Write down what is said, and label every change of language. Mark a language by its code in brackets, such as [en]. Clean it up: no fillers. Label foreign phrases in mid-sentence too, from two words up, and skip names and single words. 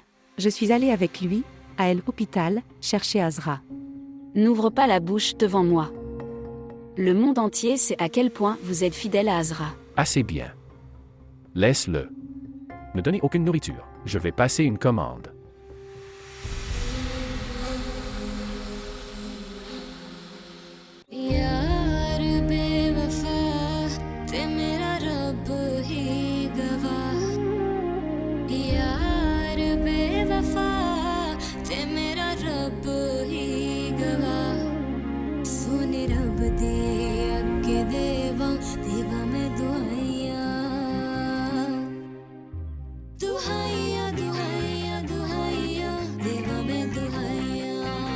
[fr] Je suis allée avec lui, à l'hôpital, chercher Azra. N'ouvre pas la bouche devant moi. Le monde entier sait à quel point vous êtes fidèle à Azra. Assez bien. Laisse-le. Ne donnez aucune nourriture. Je vais passer une commande. [pa] ਯਾਰ ਬੇਵਫ਼ਾ ਤੇ ਮੇਰਾ ਰੱਬ ਹੀ ਗਵਾਹ ਯਾਰ ਬੇਵਫ਼ਾ ਤੇ ਮੇਰਾ ਰੱਬ ਹੀ ਗਵਾਹ ਸੋਨੇ ਰੱਬ ਦੇ ਅੱਗੇ ਦੇਵਾਂ ਦੇਵਾਂ ਮੈਂ ਦੁਆਈਆਂ ਦੁਹਾਈਆਂ ਦੁਹਾਈਆਂ ਦੁਹਾਈਆਂ ਦੇਵਾਂ ਮੈਂ ਦੁਹਾਈਆਂ